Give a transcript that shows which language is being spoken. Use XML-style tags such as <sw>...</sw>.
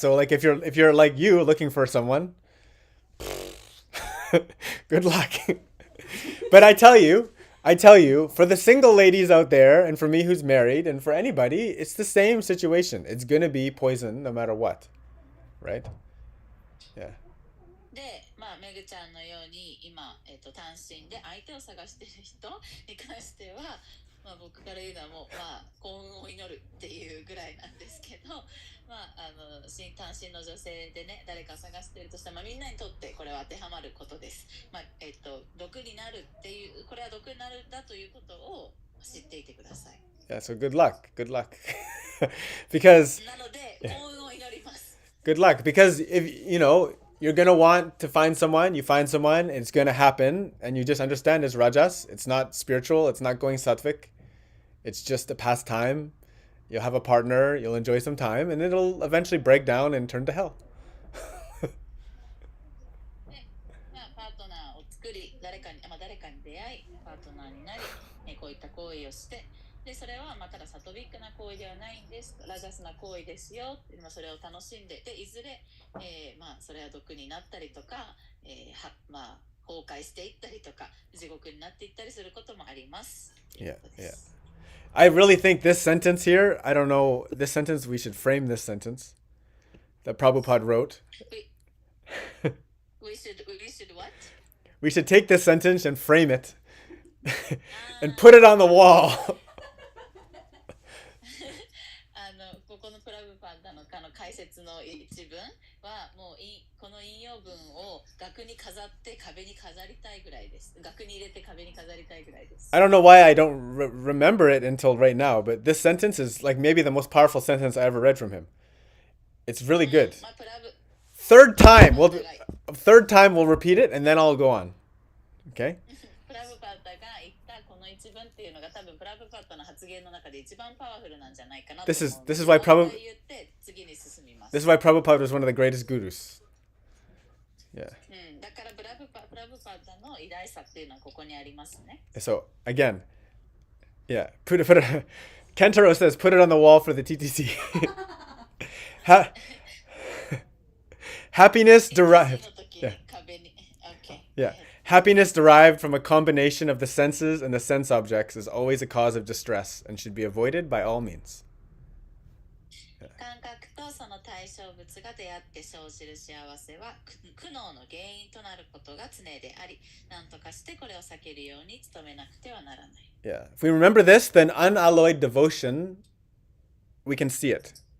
<en>So, like if you're like you looking for someone, good luck. But I tell you, for the single ladies out there, and for me who's married, and for anybody, it's the same situation. It's gonna be poison no matter what, right? Yeah.</en> <ja>で、まあ、めぐちゃんのように今、単身で相手を探している人に関しては、まあ、僕から言うのはもう、まあ、幸運を祈るっていうぐらいなんですけど、まあ、単身の女性でね、誰か探しているとしたら、まあ、みんなにとってこれは当てはまることです。まあ毒になるっていう、これは毒になるんだということを知っていてください。</ja> <en>Yeah. So good luck. Good luck. Because</en> <ja>なので、幸運を祈ります。</ja> <en>good luck. Because if you're gonna want to find someone, you find someone, it's gonna happen, and you just understand it's rajas. It's not spiritual. It's not going sattvic. It's just a pastime. You'll have a partner. You'll enjoy some time, and it'll eventually break down and turn to hell.</en> <ja>で、まあ、パートナーを作り、誰かに出会い、パートナーになり、こういった行為をして、でそれはまあただサトビックな行為ではないんです、ラジャスな行為ですよ、まあ、それを楽しんで、でいずれ、まあ、それは毒になったりとか、まあ、崩壊していったりとか地獄になっていったりすることもあります。</ja> <en>Yeah, yeah. I really think this sentence here, I don't know, this sentence, we should frame this sentence that Prabhupada wrote. We should what? We should take this sentence and frame it and put it on the wall.</en> <ja>ここのプラブパダの解説の一文はもうこの引用文を額に飾って壁に飾りたいぐらいです。額に入れて壁に飾りたいぐらいです。</ja> <en>I don't know why I don't remember it until right now, but this sentence is like maybe the most powerful sentence I ever read from him. It's really good.</en> <ja>まあ、</ja> <en>Third time we'll repeat it and then I'll go on. Okay?</en> <ja>プラブパッタが言ったこの一文っていうのが多分プラブパッタの発言の中で一番パワフルなんじゃないかなと思う。</ja> <en>This is why</en> <ja>言って次に進みます。</ja> <en>This is why Prabhupada was one of the greatest gurus. Yeah.</en> <ja>だからプラブパッタの偉大さっていうのはここにありますね。</ja> <en>So again, yeah, put it. Kentaro says, put it on the wall for the TTC. Happiness derived. Yeah. Yeah. Happiness derived from a combination of the senses and the sense objects is always a cause of distress and should be avoided by all means.</en> <ja>感覚とその対象物が出会って生じる幸せは苦悩の原因となることが常であり、何とかしてこれを避けるように努めなくてはならない。</ja> <en>Yeah. If we remember this, then unalloyed devotion, we can see it.</en>